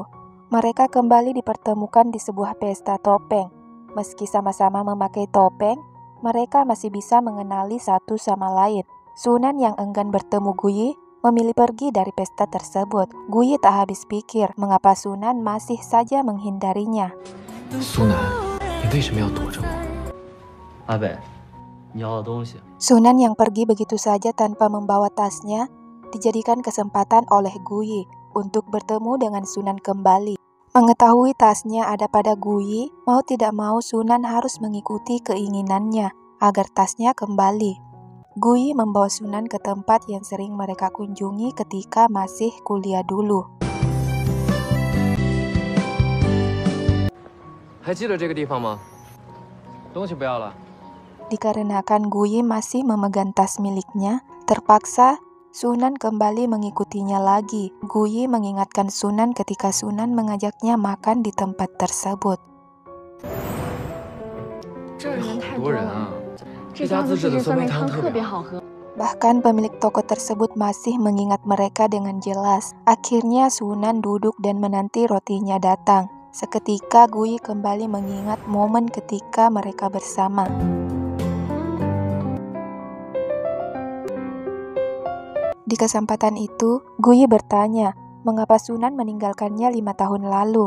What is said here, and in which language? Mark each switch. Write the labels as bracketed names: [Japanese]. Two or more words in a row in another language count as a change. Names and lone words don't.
[Indonesian] Mereka kembali dipertemukan di sebuah pesta topeng. Meski sama-sama memakai topeng, mereka masih bisa mengenali satu sama lain. Sunan yang enggan bertemu Guyi memilih pergi dari pesta tersebut. Guyi tak habis pikir mengapa Sunan masih saja menghindarinya. Sunan, [Chinese] 你为什么要躲着我？阿北，你要的东西。 [Indonesian] Sunan yang pergi begitu saja tanpa membawa tasnya dijadikan kesempatan oleh Guyi untuk bertemu dengan Sunan kembali. Mengetahui tasnya ada pada Guyi, mau tidak mau Sunan harus mengikuti keinginannya agar tasnya kembali. Guyi membawa Sunan ke tempat yang sering mereka kunjungi ketika masih kuliah dulu. [Chinese] 还记得这个地方吗？东西不要了。 [Indonesian] Dikarenakan Guyi masih memegang tas miliknya, terpaksa Sunan kembali mengikutinya lagi. Guyi mengingatkan Sunan ketika Sunan mengajaknya makan di tempat tersebut. [Chinese] 这儿人太好多多人啊！了，这家子世界酸梅汤特别好喝。 [Indonesian] Bahkan pemilik toko tersebut masih mengingat mereka dengan jelas. Akhirnya Sunan duduk dan menanti rotinya datang. Seketika Guyi kembali mengingat momen ketika mereka bersama. Di kesempatan itu, Guyi bertanya, mengapa Sunan meninggalkannya 5 tahun lalu?